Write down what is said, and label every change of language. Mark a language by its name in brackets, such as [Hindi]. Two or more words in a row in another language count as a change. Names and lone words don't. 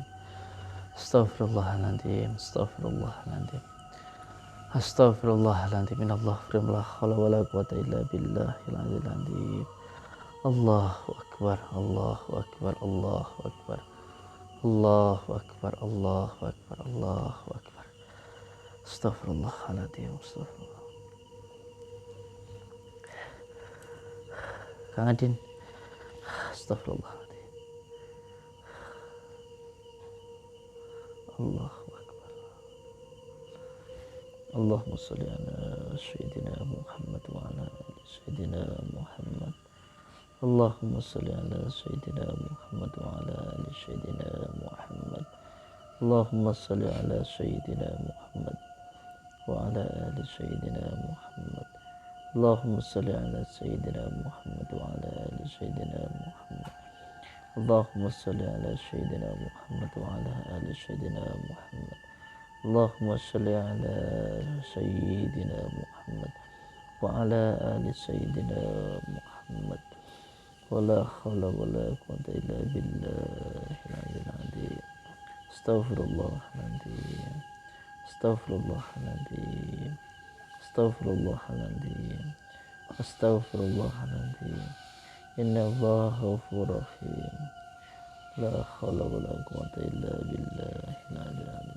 [Arabic] أستغفر الله العظيم أستغفر الله العظيم. أستغفر الله العظيم اللهم لا حول ولا قوة إلا بالله العلي العظيم. الله أكبر الله أكبر. الله أكبر الله أكبر. الله أكبر الله أكبر. Astagfirullahaladzim. Astagfirullah. Kang Adin, astagfirullahaladzim. الله أكبر. اللهم صل على سيدنا محمد وعلى آل سيدنا محمد. اللهم صل على سيدنا محمد وعلى آل سيدنا محمد. اللهم صل على سيدنا محمد وعلى آل سيدنا محمد. اللهم صل على سيدنا محمد وعلى آل سيدنا محمد. اللهم صل على سيدنا محمد وعلى آل سيدنا محمد. اللهم صل على سيدنا محمد وعلى آل سيدنا محمد. ولا حول ولا قوة إلا بالله العلي العظيم. أستغفر الله العظيم أستغفر الله العظيم. أستغفر الله العظيم أستغفر الله العظيم. إن الله غفور رحيم لا حول ولا قوة إلا بالله العلي العظيم.